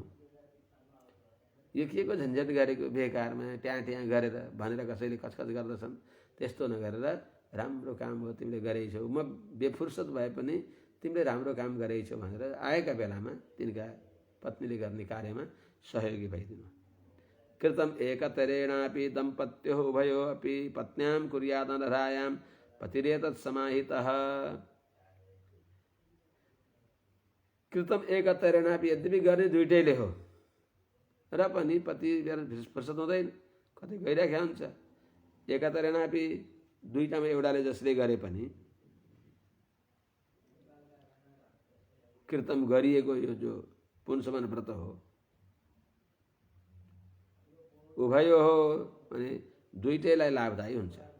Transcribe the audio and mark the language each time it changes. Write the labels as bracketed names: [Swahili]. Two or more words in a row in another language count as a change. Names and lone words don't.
[Nepali] यो के को झन्झट गरेको बेकारमा ट्याँ ट्याँ गरेर भनेर कसैले कचकच गर्दछन्, त्यस्तो नगरेर राम्रो काम हो तिमीले गरेछौ, म बेफुर्सद भए पनि तिमीले राम्रो काम गरेछौ भनेर आएका बेलामा तिनका पत्नीले गर्ने कार्यमा सहयोगी भइदिनु। [Sanskrit] कृतम एकतरेणापि दम्पत्यो उभयो अपि पत्न्यां कुर्यात् अनर्हायां पतिरेतत् समाहितः। कृतम एकतरेणापि [Nepali] यद्यपि गर्ने दुइटैले हो र पनि पति फुर्सद हुँदैन, कतै गइरहेको हुन्छ। एकतरेणापि दुईटामा एउटाले जसले गरे पनि कृतम गरिएको यो जो पुंसवन व्रत हो उभयो हो भने दुईटैलाई लाभदायी हुन्छ।